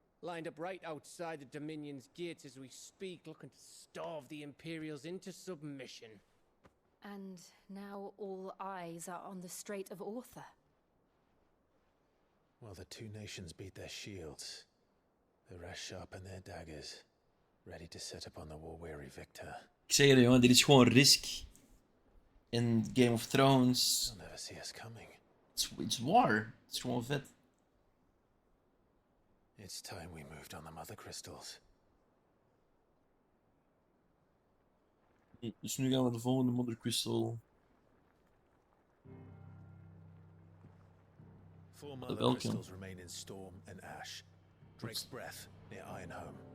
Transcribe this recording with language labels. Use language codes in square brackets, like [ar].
[en] Lined up right outside the Dominion's gates as we speak, looking to starve the Imperials into submission. And now all eyes are on the Strait of Arthur. Well, the two nations beat their shields. The rest sharpen their daggers, ready to set upon the war-weary victor. [nl] Ik zeg je, jongen, dit is gewoon Risk in Game of Thrones. [en] They'll never see us coming. It's war. [nl] Het is gewoon vet. [en] It's time we moved on the mother crystals. [nl] Dus nu gaan we de volgende Mother Crystal. [en] 4 mother [nl] welke? [en] crystals remain in Storm and Ash. Drake's Breath near Ironhome.